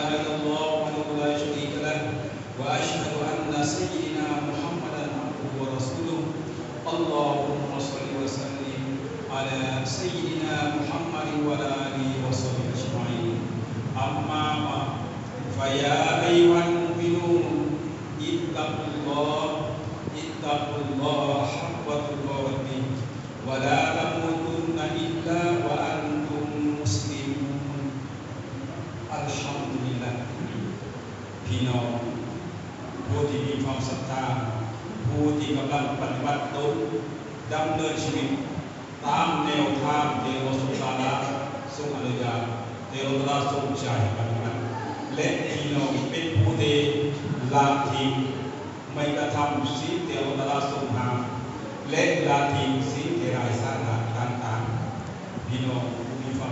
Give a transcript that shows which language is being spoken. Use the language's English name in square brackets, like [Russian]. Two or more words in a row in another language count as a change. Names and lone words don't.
[Arabic] إلا الله وحده لا شريك له وأشهد أن سيدنا محمدا عبده ورسوله اللهم صل وسلم على سيدنا محمد وعلى آله وصحبه أجمعين أما بعد فيا أيها المؤمنون اتقوا الله حق تقاته ولا تموتن إلا وأنتم مسلمون الحمد لله [Thai] พี่น้องผู้ที่มีความศรัทธาผู้ที่กำลังปฏิบัติตนดำเนินชีวิตตามแนวทางที่อัลลอฮฺ [Arabic] سبحانه وتعالى [Thai] ทรงอนุญาตที่อัลลอฮฺทรงใช้ปฏิบัติ และพี่น้องเป็นผู้ที่ละทิ้งไม่กระทำสิ่งที่อัลลอฮฺทรงห้ามและละทิ้งสิ่งที่ไร้สาระต่างๆพี่น้องผู้มีความ